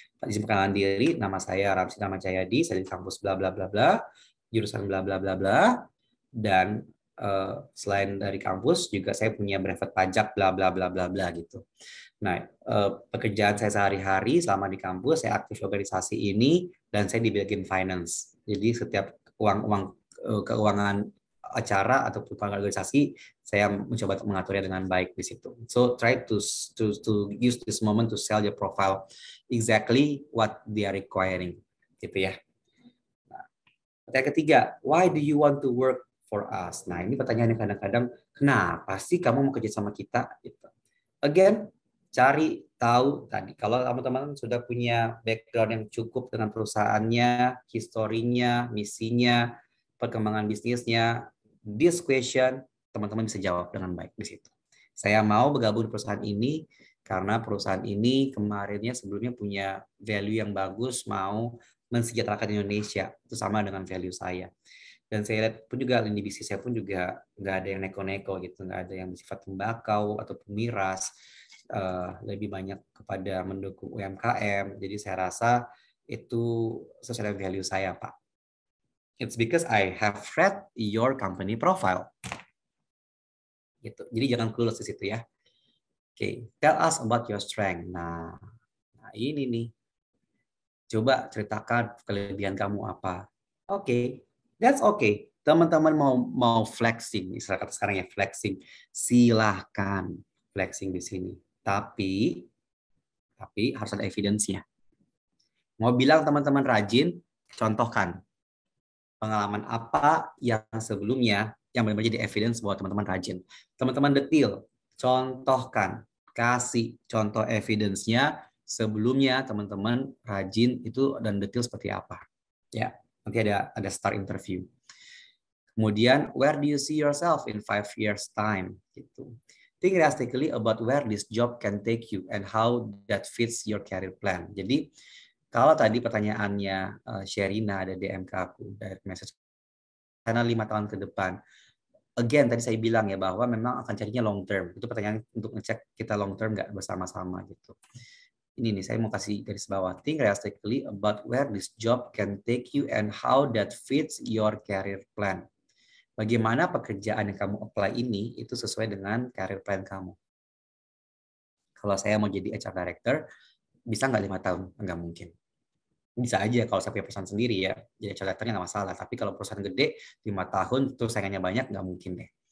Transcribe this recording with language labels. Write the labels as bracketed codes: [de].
[id] Izin perkenalan diri, nama saya Ramsi Nama Jayadi, saya di kampus bla bla bla bla, jurusan bla bla bla bla, dan selain dari kampus juga saya punya brevet pajak bla bla bla bla bla gitu. Nah, pekerjaan saya sehari-hari selama di kampus, saya aktif organisasi ini dan saya di bagian finance. Jadi setiap keuangan acara atau organisasi, saya mencoba untuk mengaturnya dengan baik di situ. [en] So try to use this moment to sell your profile exactly what they are requiring, [id] gitu ya. Nah, pertanyaan ketiga, [en] why do you want to work for us? [id] Nah, ini pertanyaan yang kadang-kadang, kenapa sih kamu mau kerja sama kita? Gitu. Again, cari tahu tadi. Kalau teman-teman sudah punya background yang cukup dengan perusahaannya, historinya, misinya, perkembangan bisnisnya, [en] this question [id] teman-teman bisa jawab dengan baik di situ. Saya mau bergabung di perusahaan ini karena perusahaan ini kemarinnya sebelumnya punya value yang bagus, mau mensejahterakan Indonesia. Itu sama dengan value saya. Dan saya lihat pun juga lini bisnis saya pun juga nggak ada yang neko-neko gitu, nggak ada yang bersifat tembakau ataupun miras, lebih banyak kepada mendukung UMKM. Jadi saya rasa itu sesuai dengan value saya, Pak. [en] It's because I have read your company profile. [id] Gitu. Jadi jangan clueless di situ ya. Oke, [en] tell us about your strength. [id] Nah ini nih. Coba ceritakan kelebihan kamu apa. Oke, [en] that's okay. [id] Teman-teman mau flexing, istilah kata sekarang ya flexing. Silahkan flexing di sini. Tapi harus ada evidence-nya. Mau bilang teman-teman rajin, contohkan pengalaman apa yang sebelumnya yang benar-benar jadi evidence bahwa teman-teman rajin. Teman-teman detail, contohkan kasih contoh evidence-nya sebelumnya teman-teman rajin itu dan detail seperti apa. Ya, nanti ada start interview. Kemudian, [en] where do you see yourself in 5 years time? [id] Gitu. [en] Think realistically about where this job can take you and how that fits your career plan. [id] Jadi, kalau tadi pertanyaannya Sherina ada DM ke aku, dari message, karena 5 tahun ke depan. Again, tadi saya bilang ya bahwa memang akan carinya long term. Itu pertanyaan untuk ngecek kita long term nggak bersama-sama gitu. Ini nih, saya mau kasih garis bawah. [en] Think realistically about where this job can take you and how that fits your career plan. [id] Bagaimana pekerjaan yang kamu apply ini itu sesuai dengan career plan kamu. Kalau saya mau jadi HR Director, bisa nggak 5 tahun? Nggak mungkin. Bisa aja kalau saya punya perusahaan sendiri ya, jadi HR Director-nya nggak masalah. Tapi kalau perusahaan gede, 5 tahun, terus saingannya banyak, nggak mungkin deh.